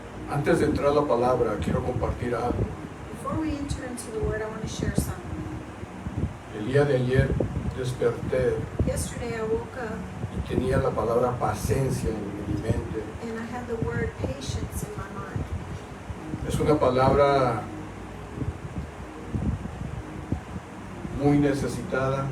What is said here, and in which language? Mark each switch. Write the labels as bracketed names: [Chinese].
[Spanish] Antes de entrar a la palabra, quiero compartir algo. [English] Before we enter into the Word, I want to share something. [Spanish] El día de ayer desperté [English] Yesterday I woke up [Spanish] y tenía la palabra paciencia en mi mente. [English] and I had the word patience in my mind. [Spanish] Es una palabra muy necesitada